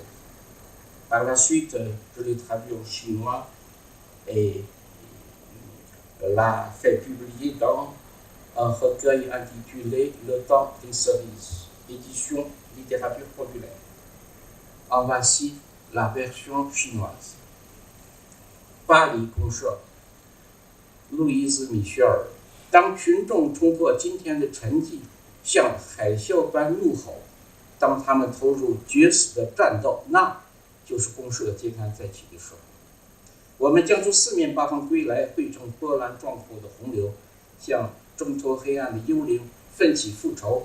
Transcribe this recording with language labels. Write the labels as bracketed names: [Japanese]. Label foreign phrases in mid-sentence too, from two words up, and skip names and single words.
[French] Par la suite, je l'ai traduit au chinois et l'a fait publier dans un recueil intitulé Le temps des cerises, édition littérature populaire. En voici la version chinoise. Paris Gongshou, Louise Michel. [Chinese] 当群众冲破今天的沉寂，像海啸般怒吼，当他们投入决死的战斗，那就是公社揭竿再起的时候。我们将从四面八方归来，汇成波澜壮阔的洪流，像挣脱黑暗的幽灵，奋起复仇。